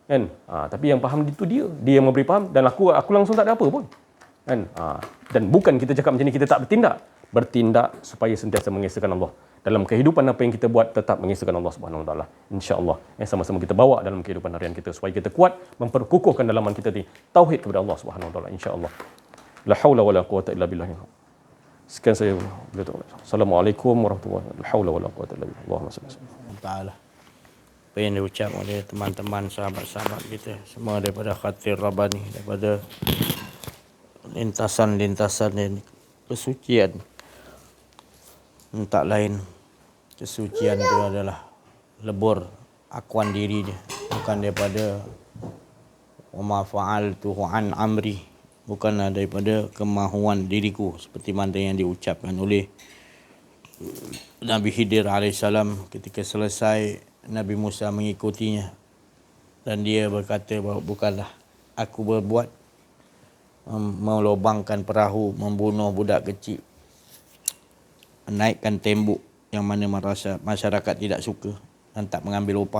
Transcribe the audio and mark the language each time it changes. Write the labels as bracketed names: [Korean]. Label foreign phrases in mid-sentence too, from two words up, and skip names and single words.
[Malay] Tapi yang faham itu dia yang memberi faham, dan aku langsung tak ada apa pun. Kan? Dan bukan kita cakap macam ni kita tak bertindak supaya sentiasa mengesahkan Allah. Dalam kehidupan apa yang kita buat tetap mengesahkan Allah [Arabic] سبحانه وتعالى. [Malay] Insya-Allah sama-sama kita bawa dalam kehidupan harian kita supaya kita kuat memperkukuhkan dalaman kita ni tauhid kepada Allah [Arabic] سبحانه وتعالى, [Malay] insya-Allah. [Arabic] لا حول ولا قوة إلا بالله. [Malay] Sekian saya boleh tahu. [Arabic] السلام عليكم ورحمة الله وبركاته. لا حول ولا قوة إلا بالله. اللهم صل Taala. [Malay] Apa yang diucap oleh teman-teman sahabat-sahabat kita semua daripada Khatir Rabbani, daripada lintasan-lintasan dan kesucian. Tak lain kesucian itu adalah lebur akuan dirinya, bukan daripada [Arabic] وما فعلته عن أمري, [Malay] bukanlah daripada kemahuan diriku, seperti mana yang diucapkan oleh Nabi Khidir alaihissalam ketika selesai Nabi Musa mengikutinya, dan dia berkata bahawa bukanlah aku berbuat melobangkan perahu, membunuh budak kecil, menaikkan tembok yang mana merasa masyarakat tidak suka dan tak mengambil upah.